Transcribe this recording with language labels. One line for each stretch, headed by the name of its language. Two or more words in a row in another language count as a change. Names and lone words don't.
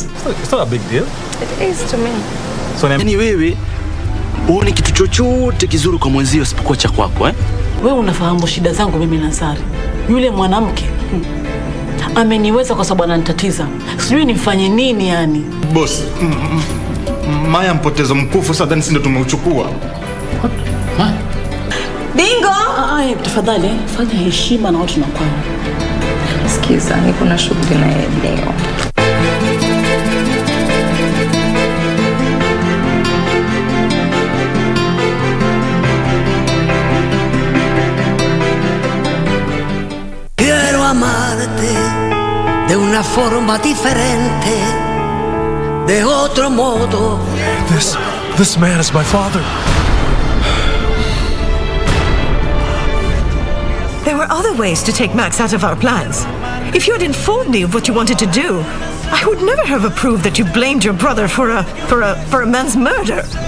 English: It's not a big deal. It is to me.
Swahili: So yani wewe uone kitu chochote kizuri kwa mwenzio isipokuwa cha kwako, eh? Wewe unafahamu shida zangu mimi na Sari. Yule mwanamke ameniweza kwa sababu ananitatiza. Sijui nifanye nini yani. Boss, Maya mpotezo mkufu sasa ndani ndio tumeuchukua. Dingo! Tafadhali fanya heshima na watu na kwao. Sikiza, niko na shughuli na leo.
Spanish: Quiero amarte de una forma diferente, de otro modo.
English: This man is my father. There were other ways to take Max out of our plans. If you had informed me of what you wanted to do, I would never have approved that you blamed your brother for a man's murder.